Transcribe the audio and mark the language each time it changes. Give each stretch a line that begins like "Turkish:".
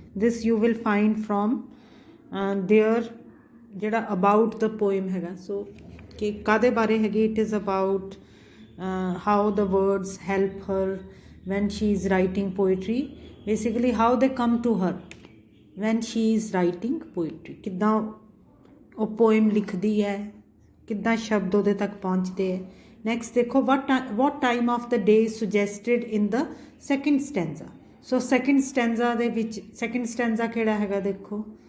English: This you will find from there, ਜਿਹੜਾ about the poem ਹੈਗਾ. So
Punjabi: ਕਿ ਕਾਦੇ ਬਾਰੇ ਹੈਗੀ,
English: it is about how the words help her when she is writing poetry. Basically how they come to her when she is writing poetry.
Punjabi: ਕਿੱਦਾਂ ਉਹ poem ਲਿਖਦੀ ਹੈ, ਕਿੱਦਾਂ ਸ਼ਬਦ ਉਹਦੇ ਤੱਕ ਪਹੁੰਚਦੇ ਹੈ.
English: Next ਦੇਖੋ, what time of the day is suggested in the second stanza.
Punjabi: So second stanza ਦੇ ਵਿੱਚ second stanza ਕਿਹੜਾ ਹੈਗਾ ਦੇਖੋ.